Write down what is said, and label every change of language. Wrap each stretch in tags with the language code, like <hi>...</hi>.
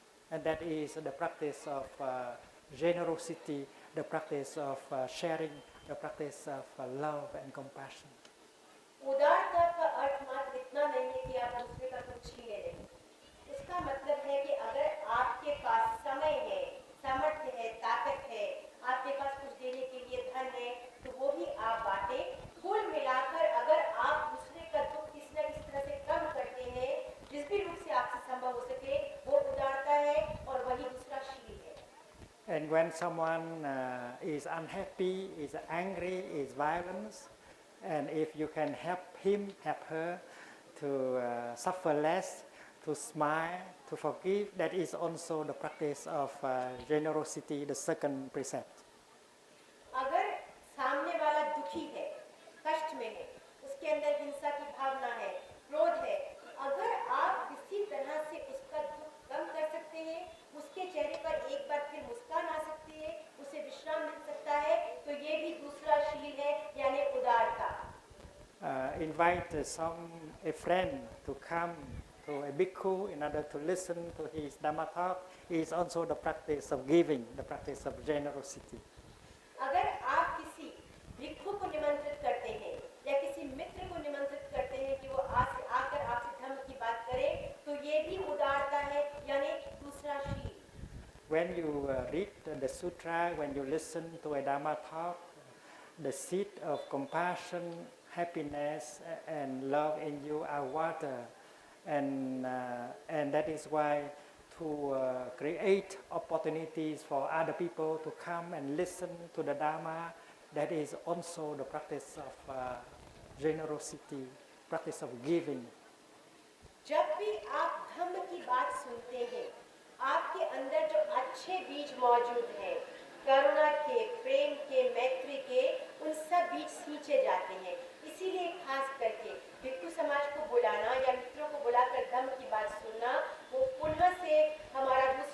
<en>And that is the practice of generosity, the practice of sharing, the practice of love and compassion.</en> <hi>उदारता का अर्थ मात्र इतना नहीं है कि आप दूसरे का कुछ छीने लें। इसका मतलब है कि अगर आपके पास समय है, सामर्थ्य है, ताकत है, आपके पास कुछ देने के लिए धन है, तो वो भी आप बांटें। कुल मिलाकर अगर आप दूसरे का दुख किसी न किसी तरह से कम करते हैं, जिस भी रूप से आपसे संभव हो सके, वो उदारता है और वही दूसरा शील है।</hi> <en>And when someone is unhappy, is angry, is violent, and if you can help him, help her to suffer less, to smile, to forgive, that is also the practice of generosity, the second precept.</en> <hi>अगर सामने वाला दुखी है, कष्ट में है, उसके अंदर हिंसा की भावना है, क्रोध है, अगर आप किसी तरह से उसका दुख कम कर सकते हैं, उसके चेहरे पर एक बार फिर मुस्कान आ सकती है, उसे विश्राम मिल सकता है, तो ये भी दूसरा शील है, यानी उदारता।</hi> <en>Invite a friend to come to a bhikkhu in order to listen to his Dhamma talk is also the practice of giving, the practice of generosity.</en> <hi>अगर आप किसी भिक्षु को निमंत्रित करते हैं या किसी मित्र को निमंत्रित करते हैं कि वो आकर आपसे धर्म की बात करे, तो ये भी उदारता है, यानी दूसरा शील।</hi> <en>When you read the sutra, when you listen to a Dhamma talk, the seed of compassion, happiness, and love in you are water, and that is why to create opportunities for other people to come and listen to the Dhamma, that is also the practice of generosity, practice of giving.</en> <hi>जब भी आप धम्म की बात सुनते हैं, आपके अंदर जो अच्छे बीज मौजूद हैं, करुणा के, प्रेम के, मैत्री के, उन सब बीज सींचे जाते हैं। इसीलिए खास करके भिक्षु समाज को बुलाना या मित्रों को बुलाकर धम्म की बात सुनना, वो पुनः से हमारा</hi>